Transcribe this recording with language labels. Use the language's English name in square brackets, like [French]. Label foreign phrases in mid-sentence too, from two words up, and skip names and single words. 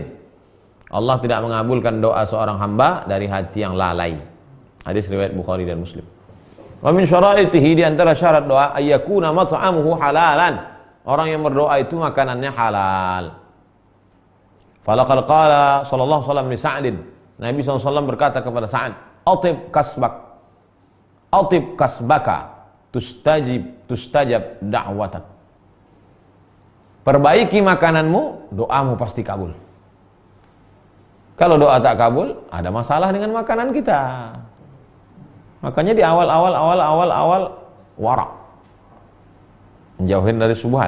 [Malay] Allah tidak mengabulkan doa seorang hamba dari hati yang lalai. Hadis riwayat Bukhari dan Muslim. [Arabic] ومن شرائطه, [Malay] di antara syarat doa, [Arabic] أن يكون مطعمه حلالا. [Malay] Orang yang berdoa itu makanannya halal. [Arabic] فلقد قال صلى الله عليه وسلم لسعد, [Malay] Nabi SAW berkata kepada Sa'ad, [Arabic] أطب كسبك تستجب دعوتك. [Malay] Perbaiki makananmu, doamu pasti kabul. Kalau doa tak kabul, ada masalah dengan makanan kita. [Indonesian] Makanya di awal warak, menjauhin dari subhat.